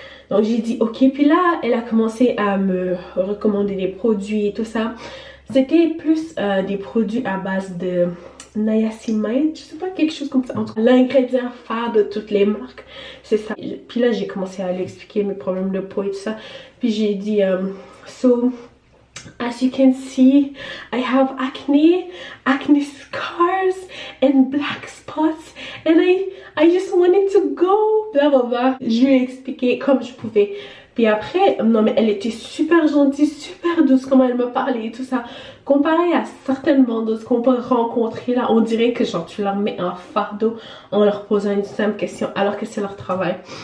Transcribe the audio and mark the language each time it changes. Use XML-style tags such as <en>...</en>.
<fr>Donc j'ai dit ok, puis là elle a commencé à me recommander des produits et tout ça. C'était plus des produits à base de niacinamide, je sais pas, quelque chose comme ça. L'ingrédient phare de toutes les marques, c'est ça. Puis là j'ai commencé à lui expliquer mes problèmes de peau et tout ça. Puis j'ai dit</fr> <en>so as you can see, I have acne scars and black spots and I just wanted to go, blah blah blah.</en> <fr>Je lui ai expliqué comme je pouvais. Puis après, non mais elle était super gentille, super douce, comment elle me parlait et tout ça. Comparé à certaines vendeuses qu'on peut rencontrer là, on dirait que genre tu leur mets un fardeau en leur posant une simple question alors que c'est leur travail.</fr>